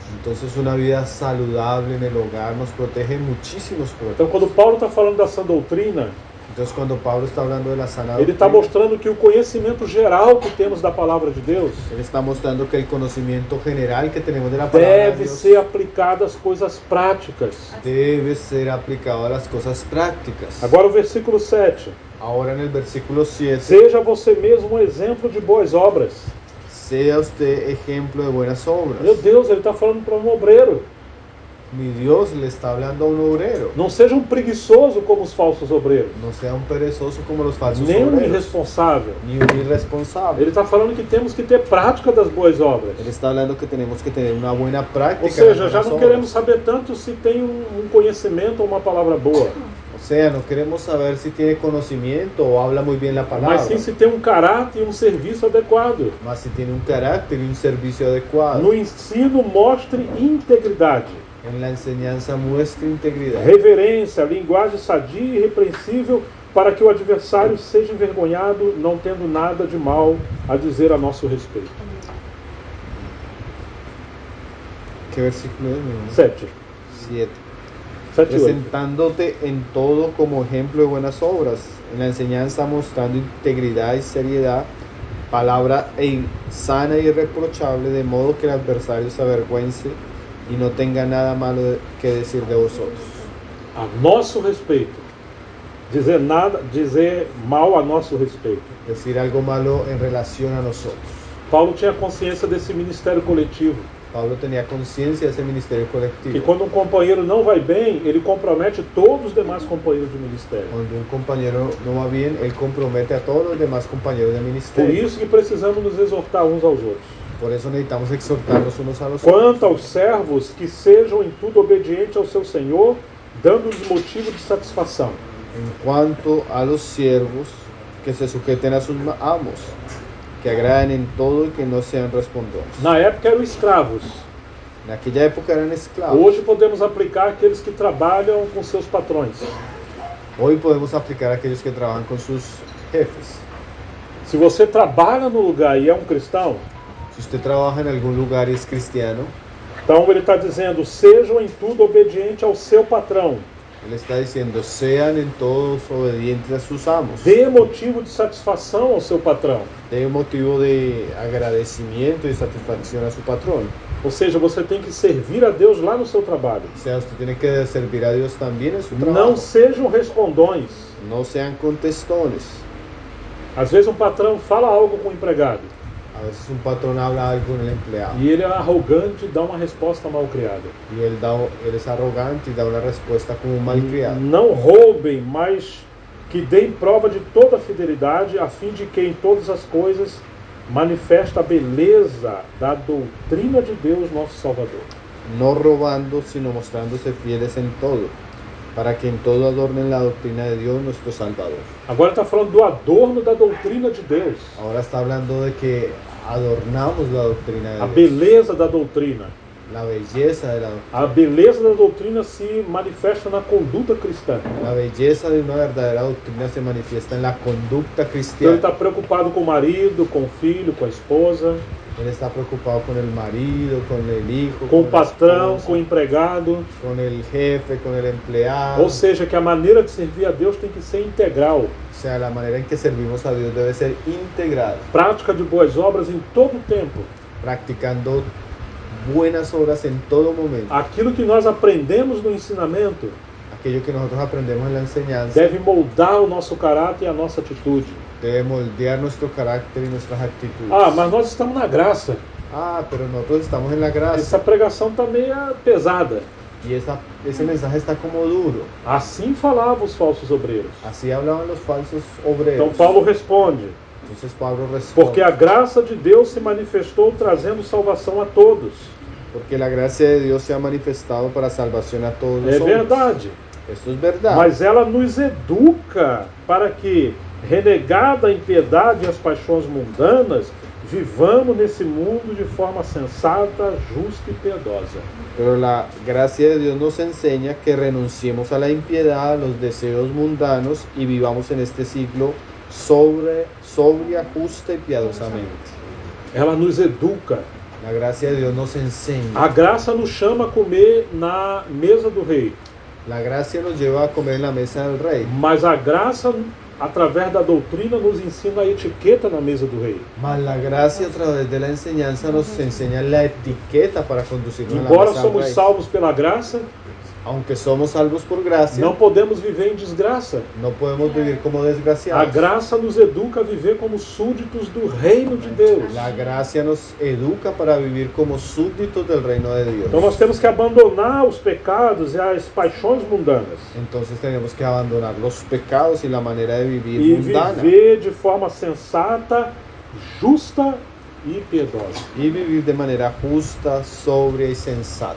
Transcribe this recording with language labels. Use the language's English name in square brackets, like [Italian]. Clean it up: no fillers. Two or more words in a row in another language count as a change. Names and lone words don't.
[Spanish] Entonces una vida saludable en el hogar nos protege de muchísimos [Portuguese] Então [Spanish] problemas. [Portuguese] quando Paulo está falando da sã doutrina, [Spanish] Entonces cuando Pablo está hablando de la sana [Portuguese] ele está [Spanish] doctrina, [Portuguese] mostrando que o conhecimento geral que temos da palavra de Deus [Spanish] él está mostrando que el conocimiento general que tenemos de la palabra de [Portuguese] deve [Spanish] Dios [Portuguese] ser aplicado às coisas práticas. [Spanish] debe ser aplicado a las cosas prácticas. [Portuguese] Agora o versículo 7. [Spanish] Ahora en el versículo 7, [Portuguese] Seja você mesmo um exemplo de boas obras. [Spanish] sea usted ejemplo de buenas obras. [Portuguese] Meu Deus, ele está falando para um obreiro. [Spanish] Mi Dios le está hablando a un obrero. [Portuguese] Não seja um preguiçoso como os falsos obreiros, [Spanish] No sea un perezoso como los falsos [Portuguese] nem um [Spanish] obreros, [Portuguese] irresponsável. [Spanish] ni un irresponsable. [Portuguese] Ele está falando que temos que ter prática das boas obras. [Spanish] Él está hablando que tenemos que tener una buena práctica. [Portuguese] Ou [Spanish] en [Portuguese] seja, [Spanish] las [Portuguese] já [Spanish] buenas [Portuguese] não [Spanish] obras. [Portuguese] queremos saber tanto se tem um conhecimento ou uma palavra boa, [Spanish] O sea, no queremos saber si tiene conocimiento o habla muy bien la palabra, [Portuguese] mas sim se tem um caráter e um serviço adequado. [Spanish] mas si tiene un carácter y un servicio adecuado. [Portuguese] No ensino, mostre integridade, [Spanish] En la enseñanza muestra integridad, [Portuguese] reverência, linguagem sadia e irrepreensível, para que o adversário seja envergonhado, não tendo nada de mal a dizer a nosso respeito. [Spanish] ¿Qué versículo es? mi hermano? 7. 7. [Portuguese] 7 e 8. [Spanish] Presentándote en todo como ejemplo de buenas obras, en la enseñanza mostrando integridad y seriedad, palabra sana y irreprochable, de modo que el adversario se avergüence y no tenga nada malo que decir de vosotros. [Portuguese] A nosso respeito. Dizer mal a nosso respeito. [Spanish] Decir algo malo en relación a nosotros. [Portuguese] Paulo tinha consciência desse ministério coletivo, [Spanish] Pablo tenía conciencia de ese ministerio [Portuguese] que [Spanish] colectivo. [Portuguese] quando um companheiro não vai bem, ele compromete todos os demais companheiros de ministério. [Spanish] Cuando un compañero no va bien, él compromete a todos los demás compañeros de [Portuguese] Por [Spanish] ministerio. [Portuguese] isso que precisamos nos exortar uns aos outros. [Spanish] Por eso necesitamos exhortarnos unos a los [Portuguese] Quanto [Spanish] otros. [Portuguese] aos servos, que sejam em tudo obedientes ao seu Senhor, dando-lhes motivo de satisfação. [Spanish] En cuanto a los siervos, que se sujeten a sus amos, que agraden en todo y que no sean respondones. [Portuguese] Na época eram escravos. [Spanish] Naquela época eran esclavos. [Portuguese] Hoje podemos aplicar aqueles que trabalham com seus patrões. [Spanish] Hoy podemos aplicar a aquellos que trabajan con sus jefes. [Portuguese] Se você trabalha no lugar e é um cristão, [Spanish] Si usted trabaja en algún lugar y es cristiano, [Portuguese] então ele está dizendo, sejam em tudo obedientes ao seu patrão. [Spanish] él está diciendo, sean en todos obedientes a sus amos. [Portuguese] Dê motivo de satisfação ao seu patrão. [Spanish] De motivo de agradecimiento y satisfacción a su patrón. [Portuguese] Ou seja, você tem que servir a Deus lá no seu trabalho. [Spanish] O sea, usted tiene que servir a Dios también en su [Portuguese] Não [Spanish] trabajo. [Portuguese] sejam respondões. [Spanish] No sean contestones. [Portuguese] Às vezes um patrão fala algo com o empregado [Spanish] A veces un patrón habla algo con el empleado [Portuguese] e ele é arrogante e dá uma resposta mal criada. [Spanish] y él es arrogante y da una respuesta como malcriado. [Portuguese] Não roubem, mas que deem prova de toda a fidelidade, a fim de que em todas as coisas manifesta a beleza da doutrina de Deus, nosso Salvador. [Spanish] No robando, sino mostrándose fieles en todo, para que en todo adornen la doctrina de Dios nuestro Salvador. [Portuguese] Agora está falando do adorno da doutrina de Deus, [Spanish] Ahora está hablando de que adornamos la doctrina [Portuguese] a [Spanish] de Dios, [Portuguese] beleza da doutrina. [Spanish] la belleza de la doctrina. [Portuguese] A beleza da doutrina se manifesta na conduta cristã. [Spanish] La belleza de una verdadera doctrina se manifiesta en la conducta [Portuguese] Então ele [Spanish] cristiana. [Portuguese] está preocupado com o marido, com o filho, com a esposa, [Spanish] Él está preocupado con el marido, con el hijo, [Portuguese] com o [Spanish] la [Portuguese] patrão, [Spanish] esposa, [Portuguese] com o empregado. [Spanish] con el jefe, con el empleado. [Portuguese] Ou seja, que a maneira de servir a Deus tem que ser integral. [Spanish] O sea, la manera en que servimos a Dios debe ser integral, [Portuguese] Prática de boas obras em todo o tempo. [Spanish] practicando buenas obras en todo momento. [Portuguese] Aquilo que nós aprendemos no ensinamento [Spanish] Aquello que nosotros aprendemos en la enseñanza [Portuguese] deve moldar o nosso caráter e a nossa atitude. [Spanish] debe moldear nuestro carácter y nuestras actitudes. [Portuguese] Ah, mas nós estamos na graça. [Spanish] Ah, pero nosotros estamos en la gracia [Portuguese] Essa pregação está meio pesada. [Spanish] y ese mensaje está como duro. [Portuguese] Assim falavam os falsos obreiros. [Spanish] Así hablaban los falsos [Portuguese] Então [Spanish] obreros. [Portuguese] Paulo responde: [Spanish] Entonces Pablo [Portuguese] porque [Spanish] responde, [Portuguese] a graça de Deus se manifestou trazendo salvação a todos. [Spanish] porque la gracia de Dios se ha manifestado para salvación a todos los [Portuguese] É [Spanish] hombres. [Portuguese] verdade. [Spanish] Esto es verdad. [Portuguese] Mas ela nos educa para que, renegada a impiedade e as paixões mundanas, vivamos nesse mundo de forma sensata, justa e piedosa. [Spanish] Pero la gracia de Dios nos enseña que renunciemos a la impiedad, a los deseos mundanos y vivamos en este siglo sobria, justa y piadosamente. [Portuguese] Ela nos educa. [Spanish] La gracia de Dios nos enseña. [Portuguese] A graça nos chama a comer na mesa do rei. [Spanish] La gracia nos lleva a comer en la mesa del rey. [Portuguese] Mas a graça, através da doutrina, nos ensina a etiqueta na mesa do rei. [Spanish] Mas la gracia a través de la enseñanza nos enseña la etiqueta para conducirnos a la [Portuguese] Embora [Spanish] mesa del [Portuguese] somos [Spanish] rey. [Portuguese] salvos pela graça, [Spanish] Aunque somos salvos por gracia, [Portuguese] não podemos viver em desgraça. [Spanish] no podemos vivir como [Portuguese] A [Spanish] desgraciados. [Portuguese] graça nos educa a viver como súditos do reino de Deus. [Spanish] La gracia nos educa para vivir como súbditos del reino de Dios. [Portuguese] Então nós temos que abandonar os pecados e as paixões mundanas [Spanish] Entonces tenemos que abandonar los pecados y la manera de vivir [Portuguese] e [Spanish] mundana [Portuguese] viver de forma sensata, justa e piedosa, [Spanish] y vivir de manera justa, sobria y sensata,